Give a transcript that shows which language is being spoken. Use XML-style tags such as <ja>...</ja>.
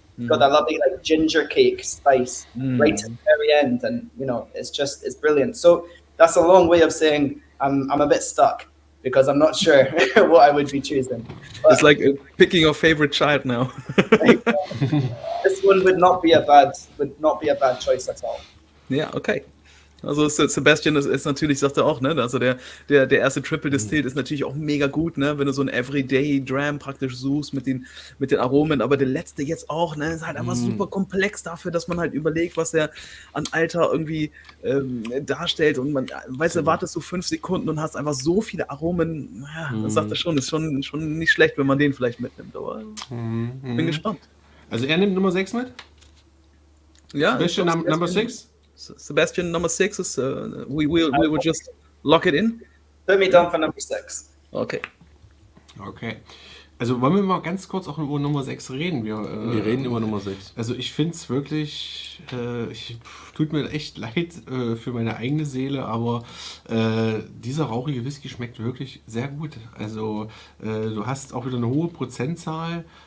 <en>It's got that lovely, like, ginger cake spice right at the very end, and, it's brilliant. So that's a long way of saying I'm a bit stuck because I'm not sure what I would be choosing. But It's like picking your favorite child now. this one would not be a bad choice at all.</en> <de>Ja, okay. Also Sebastian ist natürlich, sagt er auch, ne? Also der erste Triple Distilled ist natürlich auch mega gut, ne? Wenn du so ein Everyday Dram praktisch suchst mit den Aromen, aber der letzte jetzt auch, ne? Ist halt einfach super komplex dafür, dass man halt überlegt, was er an Alter irgendwie darstellt und man, weißt du, wartest du 5 Sekunden und hast einfach so viele Aromen, ja, das sagt er schon, ist schon nicht schlecht, wenn man den vielleicht mitnimmt, aber bin gespannt. Also er nimmt Nummer 6 mit? Ja,</de> <en>Sebastian Number 6? Sebastian number 6 is we will just lock it in. Put me down for number 6. Okay. Okay.</en> <de>Also wollen wir mal ganz kurz auch über Nummer 6 reden? Wir reden über Nummer 6. Also ich finde es wirklich, tut mir echt leid für meine eigene Seele, aber dieser rauchige Whisky schmeckt wirklich sehr gut. Also du hast auch wieder eine hohe Prozentzahl.</de>